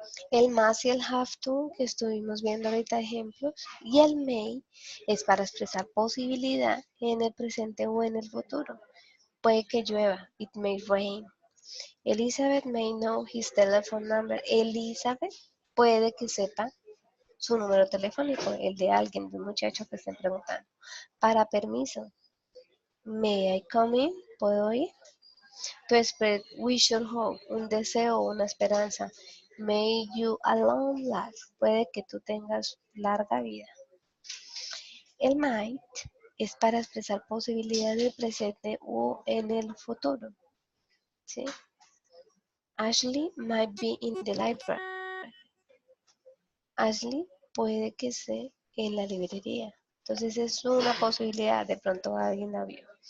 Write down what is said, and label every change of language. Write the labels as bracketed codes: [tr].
[es] El must y el have to, que estuvimos viendo ahorita ejemplos, y el may es para expresar posibilidad en el presente o en el futuro. Puede que llueva. [en] It may rain. Elizabeth may know his telephone number. [es] Elizabeth puede que sepa su número telefónico, el de alguien, de un muchacho que estén preguntando. Para permiso. [en] May I come in? [es] ¿Puedo ir? [en] To spread wish or hope, [es] un deseo o una esperanza. [en] May you a long life. [es] Puede que tú tengas larga vida. El might es para expresar posibilidades del presente o en el futuro. ¿Sí? [en] Ashley might be in the library. [es] Ashley puede que esté en la librería. Entonces es una posibilidad, de pronto alguien la vio.